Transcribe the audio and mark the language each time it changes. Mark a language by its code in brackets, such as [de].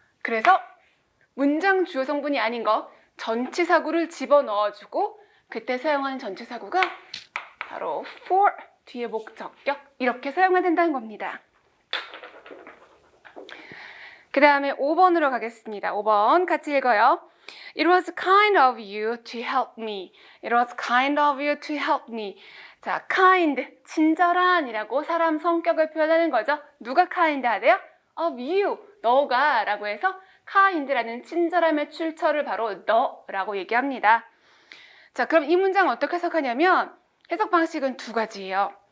[ko] 그래서 문장 주어 성분이 아닌 거 전치사구를 집어넣어주고 그때 사용하는 전치사구가 바로 for 뒤에 목적격 이렇게 사용해야 된다는 겁니다. 그 다음에 5번으로 가겠습니다. 5번 같이 읽어요. [en] It was kind of you to help me. It was kind of you to help me. [ko] 자, kind, 친절한이라고 사람 성격을 표현하는 거죠. 누가 kind 하대요? Of you, 너가 라고 해서 kind라는 친절함의 출처를 바로 너라고 얘기합니다. 자, 그럼 이 문장 어떻게 해석하냐면 해석 방식은 두 가지예요.